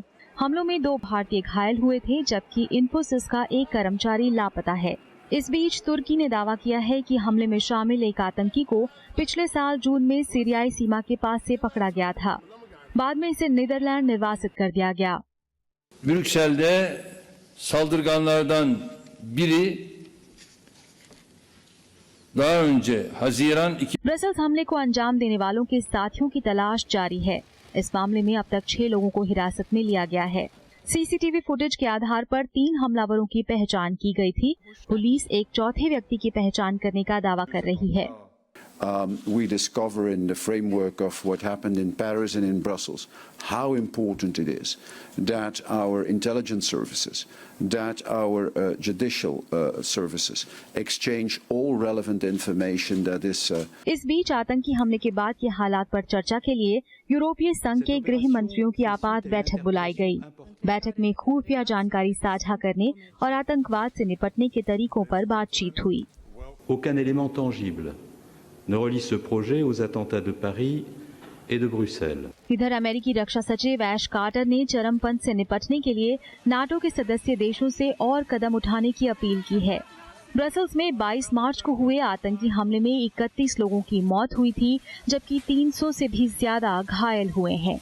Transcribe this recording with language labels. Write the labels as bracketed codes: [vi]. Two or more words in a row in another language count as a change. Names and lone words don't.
[hi] हमलों में 2 भारतीय घायल हुए थे, जबकि इन्फोसिस का एक कर्मचारी लापता है। इस बीच तुर्की ने दावा किया है कि हमले में शामिल एक आतंकी को पिछले साल जून में सीरियाई सीमा के पास से पकड़ा गया था। बाद में इसे नीदरलैंड निर्वासित कर दिया गया। [tr] Brüksel'de saldırganlardan biri daha önce Haziran 2 [hi] ब्रसेल्स हमले को अंजाम देने वालों के साथियों की तलाश जारी है। इस मामले में अब तक 6 लोगों को हिरासत में लिया गया है। सीसीटीवी फुटेज के आधार पर 3 हमलावरों की पहचान की गई थी। पुलिस एक चौथे व्यक्ति की पहचान करने का दावा कर रही है। [en] We discover in the framework of what happened in Paris and in Brussels how important it is that our intelligence services, that our judicial services exchange all relevant information that is [hi] इस बीच आतंकी हमले के बाद के हालात पर चर्चा के लिए यूरोपीय संघ के गृह मंत्रियों की आपात बैठक बुलाई गई। बैठक में खुफिया जानकारी साझा करने और आतंकवाद से निपटने के तरीकों पर बातचीत हुई। [fr] Aucun élément tangible ne relie ce projet aux attentats de Paris et de Bruxelles. [hi] इधर अमेरिकी रक्षा सचिव ऐश कार्टर ने चरमपंथ से निपटने के लिए नाटो के सदस्य देशों से और कदम उठाने की अपील की है। ब्रसेल्स में 22 मार्च को हुए आतंकी हमले में 31 लोगों की मौत हुई थी, जबकि 300 से भी ज्यादा घायल हुए हैं।